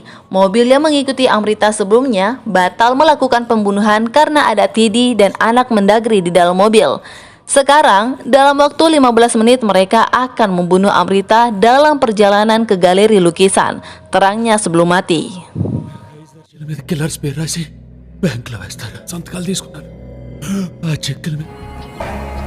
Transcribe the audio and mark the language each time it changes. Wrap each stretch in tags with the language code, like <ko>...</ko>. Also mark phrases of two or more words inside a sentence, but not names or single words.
<id>Mobil yang mengikuti Amrita sebelumnya batal melakukan pembunuhan karena ada Atidi dan anak Mendagri di dalam mobil. Sekarang, dalam waktu 15 menit mereka akan membunuh Amrita dalam perjalanan ke galeri lukisan. Terangnya sebelum mati.</id> <te>మీద కిల్లర్స్ పేరు రాసి బ్యాంకులో వేస్తారు సంతకాలు తీసుకున్నారు ఆ చెక్కుల మీద</te>